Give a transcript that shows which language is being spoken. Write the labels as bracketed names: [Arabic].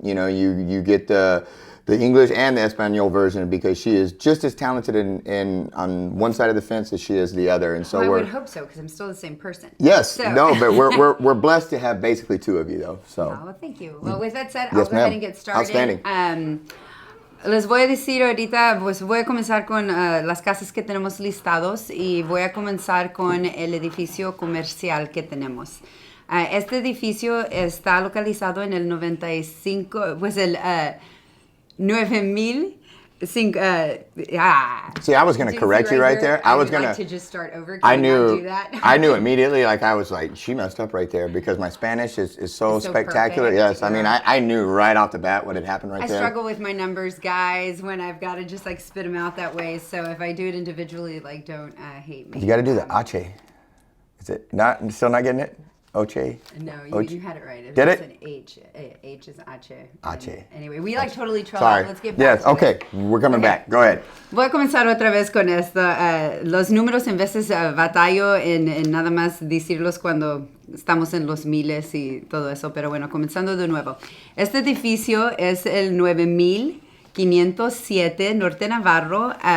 [English] You know, you get the English and the Espanol version because she is just as talented in on one side of the fence as she is the other. And so I would hope so because I'm still the same person. Yes, so. no, but we're blessed to have basically two of you though. So. Oh, well, thank you. Well, with that said, I'll go ahead and get started. Outstanding. [Spanish] Les voy a decir ahorita, pues voy a comenzar con las casas que tenemos listados y voy a comenzar con el edificio comercial que tenemos. Este edificio está localizado en el 95, pues el 9000. [English] See, I was going to correct you right there. I was going to just start over. I knew. Do that? I knew immediately. Like I was like, she messed up right there because my Spanish is so spectacular. Perfect. Yes, I mean, I knew right off the bat what had happened right there. I struggle with my numbers, guys, when I've got to just like spit them out that way. So if I do it individually, like don't hate me. You got to do the ache. Is it not? Still not getting it? Oche? No, you had it right. Did it? An H. H is ache. Ache. Anyway, we like totally troll. Sorry. Let's get back to okay. it. We're coming back. Go ahead. [Spanish] Voy a comenzar otra vez con esto. Los números en veces batallo en nada más decirlos cuando estamos en los miles y todo eso. Pero bueno, comenzando de nuevo. Este edificio es el 9507 Norte Navarro.